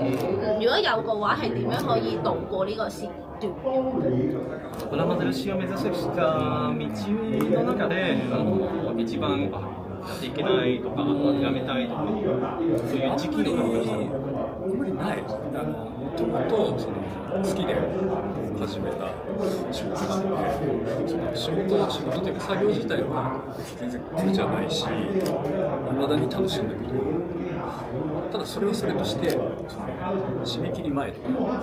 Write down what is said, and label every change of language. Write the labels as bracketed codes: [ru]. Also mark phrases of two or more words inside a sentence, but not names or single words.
[yue] 如果有嘅話，係點樣可以度過呢個時段？ [ja] プラモデル師を目指した道の中で一番やっていけないとかやめたいとかそういう時期のあんまりない。もともと好きで始めた仕事なので、仕事というか作業自体は全然苦じゃないし、未だに楽しいんだけど、ただそれはそれとして締め切り前とか